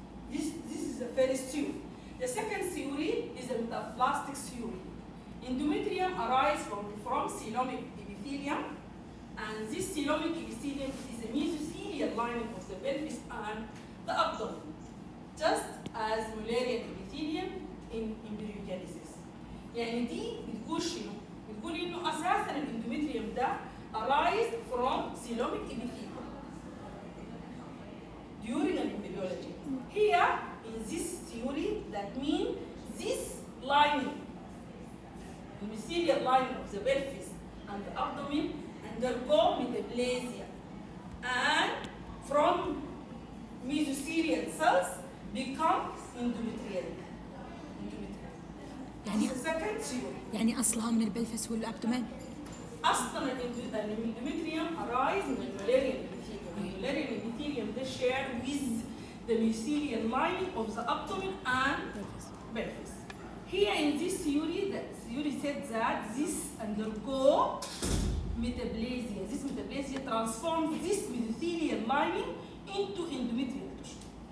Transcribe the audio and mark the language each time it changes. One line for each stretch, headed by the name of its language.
English: This is the first theory. The second theory is the metaplastic theory. Endometrium arises from coelomic epithelium, and this coelomic epithelium is a mesothelial lining of the pelvis and the abdomen, just as Mullerian epithelium in embryogenesis.
Arabic: يعني دي بتقول شنو؟ بتقول إنه أساساً الإندوميتريوم ده
English: arise from coelomic epithelium during an embryology. Here, in this theory, that means this lining, the epithelial lining of the pelvis and the abdomen, undergo metaplasia, and from mesothelial cells become endometrial.
Arabic: يعني
English: second theory.
Arabic: يعني اصلها من البلفس والابدومين. اصلا الاندوميتريوم arise من المالاريان epithelium.
English: المالاريان epithelium ده shared with the mesothelial lining of the abdomen and pelvis. Here in this theory, the theory said that this undergo metaplasia. This metaplasia transforms this mesothelial lining into endometrial tissue.